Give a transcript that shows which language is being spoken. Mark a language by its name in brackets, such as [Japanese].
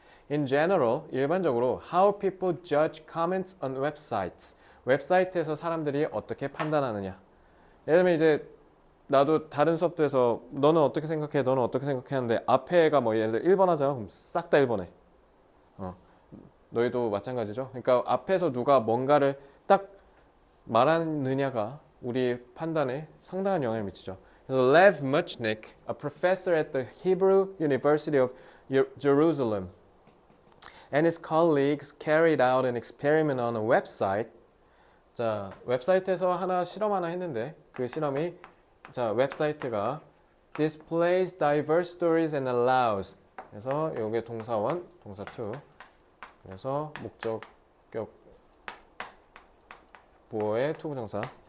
[English] In general, [Korean] 일반적으로 [English] how people judge comments on websites [Korean] 웹사이트에서 사람들이 어떻게 판단하느냐 예를 들면 이제 나도 다른 수업들에서 너는 어떻게 생각해? 너는 어떻게 생각해? 하는데 앞에가 뭐 예를 들어 1번 하자 그럼 싹 다 1번해 너희도 마찬가지죠. 그러니까 앞에서 누가 뭔가를 딱 말하느냐가 우리 판단에 상당한 영향을 미치죠. 그래서 [English] Lev Muchnick, a professor at the Hebrew University of Jerusalem, and his colleagues carried out an experiment on a website. [Korean] 자, 웹사이트에서 실험 하나 했는데 그 실험이 자, 웹사이트가 [English] displays diverse stories and allows. [Korean] 그래서 이게 동사 1, 동사 2. 그래서 목적격 보어의 투부정사.